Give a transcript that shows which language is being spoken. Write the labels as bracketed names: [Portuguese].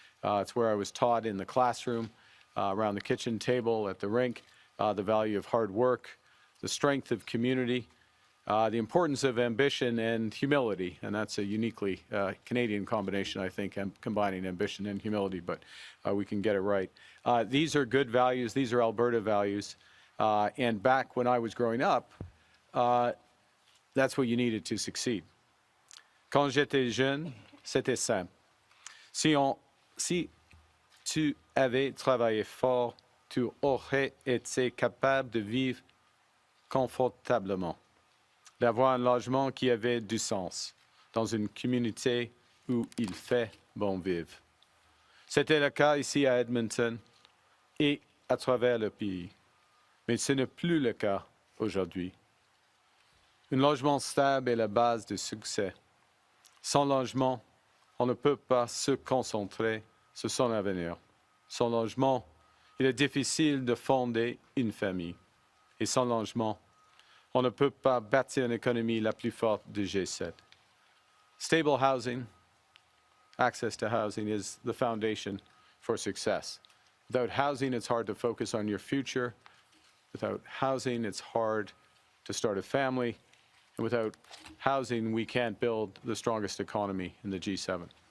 [English] It's where I was taught in the classroom, around the kitchen table, at the rink, the value of hard work, the strength of community, the importance of ambition and humility. And that's a uniquely Canadian combination, I think, combining ambition and humility, but we can get it right. These are good values. These are Alberta values. And back when I was growing up, that's what you needed to succeed. [French] Quand j'étais jeune, c'était simple. Si tu avais travaillé fort, tu aurais été capable de vivre confortablement, d'avoir un logement qui avait du sens dans une communauté où il fait bon vivre. C'était le cas ici à Edmonton et à travers le pays. Mais ce n'est plus le cas aujourd'hui. Un logement stable est la base du succès. Sans logement, on ne peut pas se concentrer sur son avenir. Sans logement, il est difficile de fonder une famille. Et sans logement, on ne peut pas bâtir une économie la plus forte du G7. [English] Stable housing, access to housing, is the foundation for success. Without housing, it's hard to focus on your future. Without housing, it's hard to start a family. And without housing, we can't build the strongest economy in the G7.